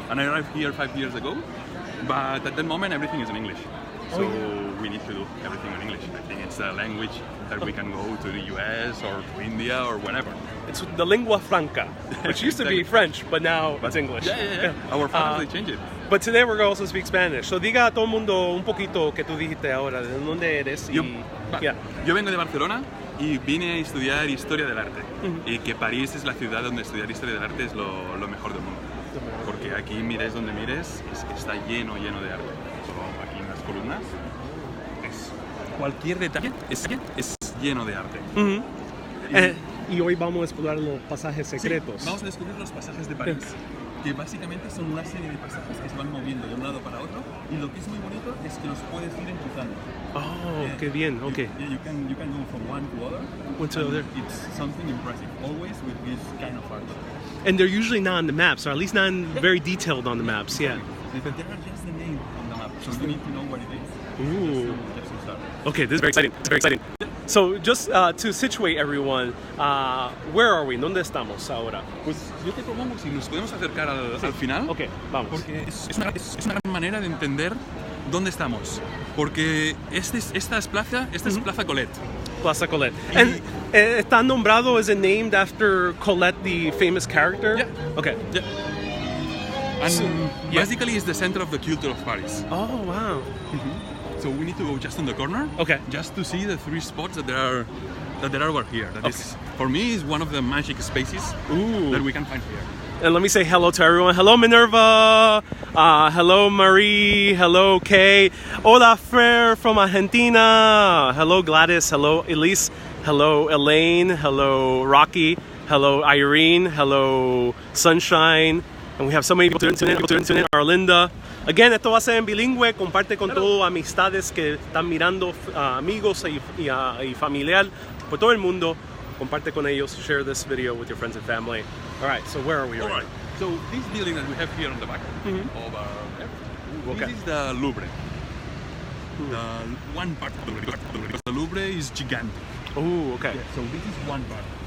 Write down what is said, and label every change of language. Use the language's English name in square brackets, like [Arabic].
[English] And I arrived here 5 years ago. But at that moment, everything is in English. So we need to do everything in English. I think it's a language that we can go to the US or to India or wherever. It's the lingua franca, which used to be French, but now it's English. Yeah. Our fathers, they changed it. But today we're going to also speak Spanish. [Spanish] So diga a todo el mundo un poquito que tú dijiste ahora, de dónde eres. Yo vengo de Barcelona y vine a estudiar Historia del Arte. Y que París es la ciudad donde estudiar Historia del Arte es lo mejor del mundo. Porque aquí mires donde mires, es que está lleno de arte. Solo aquí en las columnas, cualquier detalle es lleno de arte. Y hoy vamos a explorar los pasajes secretos. Sí, vamos a descubrir los pasajes de París, que básicamente son una serie de pasajes que se van moviendo de un lado para otro, y lo que es muy bonito es que los puedes ir empujando. Qué bien, okay. [English] You can go from one to other. One to other. It's something impressive, always with this kind of art. And they're usually not on the maps, or at least not very detailed on the maps, yeah. But they are just the name on the map, so you need to know what it is. Ooh. Just to start. Okay, this is very exciting. It's very exciting. So, just to situate everyone, where are we? [Spanish] ¿Dónde estamos ahora? Pues yo te propongo si nos podemos acercar al final. Okay, vamos. Porque es una gran manera de entender dónde estamos. Porque esta es Plaza Colette. Plaza Colette. [English] And [Spanish] está nombrado, [English] is it named after Colette, the famous character? Yeah. Okay. Yeah. And basically it's the center of the culture of Paris. Oh, wow. So we need to go just on the corner. Okay. Just to see the 3 spots that there are over here. That is, for me, is one of the magic spaces that we can find here. And let me say hello to everyone. Hello, Minerva. Hello, Marie. Hello, Kay. Hola, Fer from Argentina. Hello, Gladys. Hello, Elise. Hello, Elaine. Hello, Rocky. Hello, Irene. Hello, Sunshine. And we have so many people tune in. [Spanish] Arlinda. Again, esto va a ser en bilingüe. Comparte con todos amistades que están mirando, amigos y familiar por todo el mundo. Comparte con ellos. [English] Share this video with your friends and family. All right, so where are we right now? So this building that we have here on the back over there, this is the Louvre. The one part of the Louvre. The Louvre is gigantic. Oh, okay. Yeah, so this is one part.